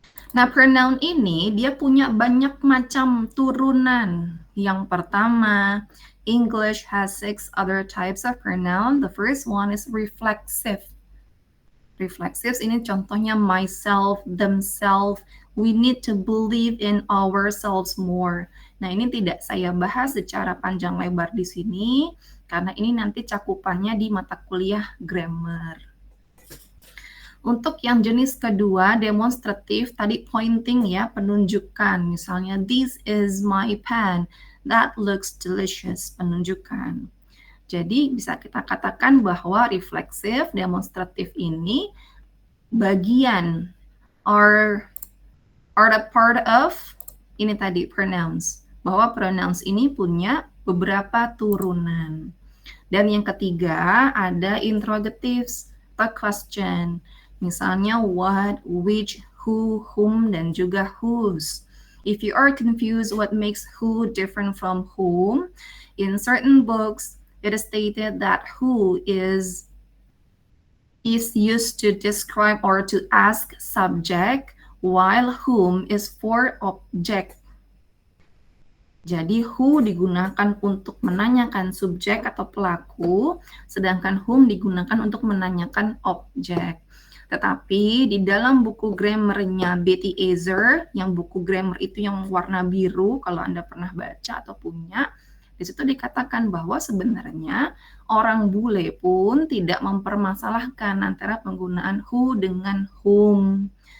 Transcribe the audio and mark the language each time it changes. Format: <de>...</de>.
<id>Nah, pronoun ini dia punya banyak macam turunan. Yang pertama,</id> <en>English has 6 other types of pronoun. The first one is reflexive. Reflexive</en> <id>ini contohnya</id> <en>myself, themselves. We need to believe in ourselves more.</en> <id>Nah, ini tidak saya bahas secara panjang lebar di sini karena ini nanti cakupannya di mata kuliah grammar. Untuk yang jenis kedua, demonstratif, tadi pointing ya, penunjukan. Misalnya,</id> <en>this is my pen, that looks delicious,</en> <id>penunjukan. Jadi bisa kita katakan bahwa refleksif, demonstratif ini bagian</id> <en>are the part of</en> <id>ini tadi pronouns. Bahwa pronouns ini punya beberapa turunan. Dan yang ketiga ada interrogatives, atau question. Misalnya what, which, who, whom, dan juga whose.</id> <en>If you are confused what makes who different from whom, in certain books it is stated that who is used to describe or to ask subject, while whom is for object.</en> <id>Jadi who digunakan untuk menanyakan subjek atau pelaku, sedangkan whom digunakan untuk menanyakan objek. Tetapi di dalam buku grammarnya Betty Ezer, yang buku grammar itu yang warna biru, kalau Anda pernah baca atau punya, di situ dikatakan bahwa sebenarnya orang bule pun tidak mempermasalahkan antara penggunaan who dengan whom.</id>